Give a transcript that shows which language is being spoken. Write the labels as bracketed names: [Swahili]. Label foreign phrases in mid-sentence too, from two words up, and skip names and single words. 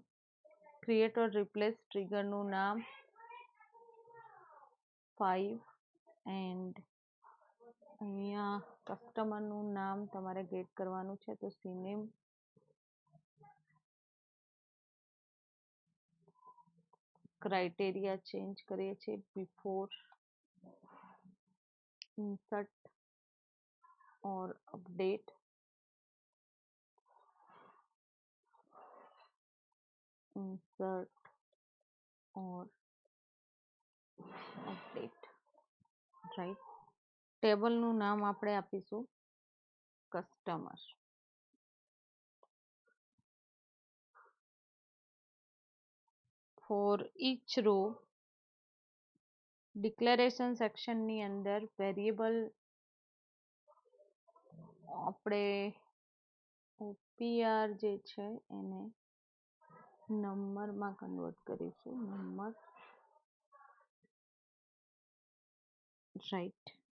[English] create or replace [Gujarati] ટ્રિગરનું નામ 5 એન્ડ અહીંયા કસ્ટમરનું નામ તમારે ગેટ કરવાનું છે. તો [English] C name criteria change [Gujarati] કરીએ છીએ [English] before insert or update. Insert or update, right. [Gujarati] ટેબલનું નામ આપણે આપીશું કસ્ટમર. [English] for each row [Gujarati] ડિક્લેરેશન સેક્શનની અંદર વેરિયેબલ આપણે OPR જે છે એને નંબરમાં કન્વર્ટ કરીશું. [English] number, right.